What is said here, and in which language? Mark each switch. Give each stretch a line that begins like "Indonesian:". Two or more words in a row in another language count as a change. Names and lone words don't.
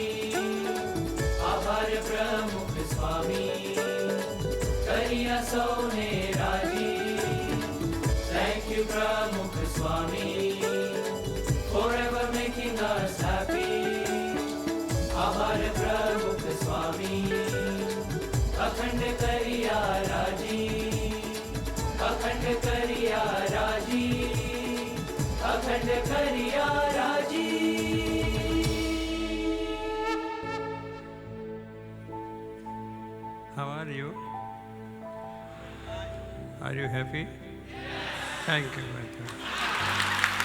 Gujarati: Aabhar Pramukh Swami, kariya saune raji.
English: Thank you, Pramukh Swami, forever making us happy.
Gujarati: Aabhar Pramukh Swami, અખંડ કરિયા રાજી, અખંડ કરિયા રાજી, અખંડ કરિયા રાજી.
English: How are you? Are you happy? Thank you, my friend.